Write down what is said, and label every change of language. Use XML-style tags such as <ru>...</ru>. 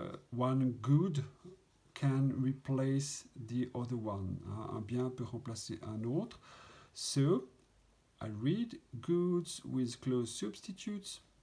<en>One good can replace the other one.</en> <fr>Un bien peut remplacer un autre.</fr> <en>So, I read goods with close substitutes.</en>